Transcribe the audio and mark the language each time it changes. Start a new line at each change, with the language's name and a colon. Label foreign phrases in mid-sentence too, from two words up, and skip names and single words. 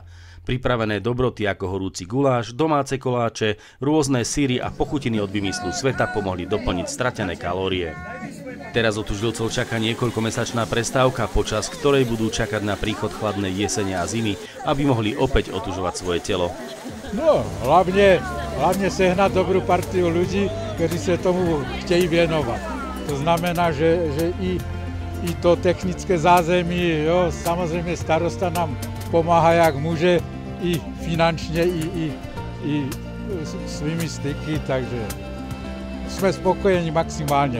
Slovak: Pripravené dobroty ako horúci guláš, domáce koláče, rôzne syry a pochutiny od vymyslu sveta pomohli doplniť stratené kalórie. Teraz otužilcov čaká niekoľkomesačná prestávka, počas ktorej budú čakať na príchod chladnej jesene a zimy, aby mohli opäť otužovať svoje telo. No, hlavne sehnať dobrú partiu ľudí, ktorí sa tomu
Czech: chtějí věnovat. To znamená, že i to technické zázemí, jo, samozřejmě starosta nám pomáhá jak může, i finančně, i svými styky, takže jsme spokojeni maximálně.